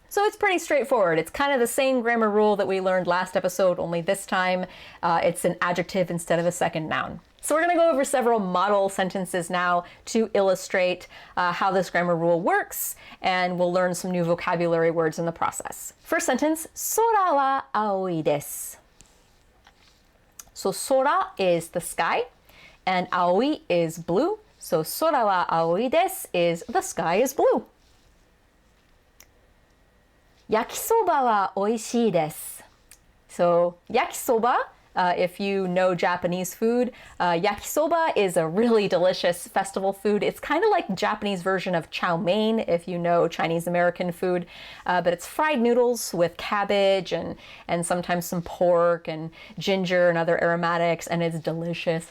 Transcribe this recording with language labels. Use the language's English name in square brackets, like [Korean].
[English] So it's pretty straightforward. It's kind of the same grammar rule that we learned last episode, only this time it's an adjective instead of a second noun. So we're going to go over several model sentences now to illustrate how this grammar rule works, and we'll learn some new vocabulary words in the process. First sentence, [Japanese] 空は青いです. [English] So 空 is the sky, and 青い is blue. So [Japanese] 空は青いです [English] is the sky is blue. [Japanese] 焼きそばは美味しいです. [English] So 焼きそば, if you know Japanese food, yakisoba is a really delicious festival food. It's kind of like the Japanese version of chow mein, if you know Chinese American food, but it's fried noodles with cabbage and sometimes some pork and ginger and other aromatics, and it's delicious.